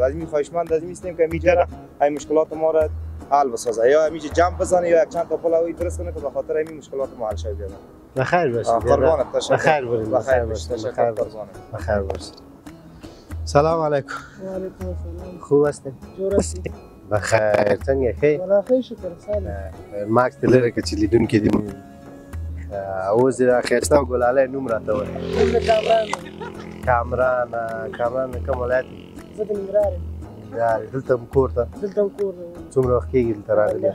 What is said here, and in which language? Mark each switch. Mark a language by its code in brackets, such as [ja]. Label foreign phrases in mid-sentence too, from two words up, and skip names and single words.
[fa] از این خواهشمند از این هستیم که میجره این مشکلات ما را حل بسازه، یا میشه جمع بزنه یا یک چند تا پل هوایی درست کنه که به خاطر این مشکلات ما حل شه. بخیر باشید. قربانت. تشکر. بخیر باشید. بخیر باشید. تشکر قربانت. بخیر باشید. سلام علیکم. [ar] و علیکم السلام. [fa] خوب هستین؟ جور هستی؟ بخیر. [ps] څنګه ښه؟ والله ښه شکر سالم. ماکس ته لري که چې لیدونکي دي اوس د ښایسته او ګلالۍ نوم راته وایي. کامران کوم ولایت؟ زه د ننګرهار یم. ننګرهار. دلته هم کور ته؟ دلته هم کور. څومره وخت کېږي دلته راغلي؟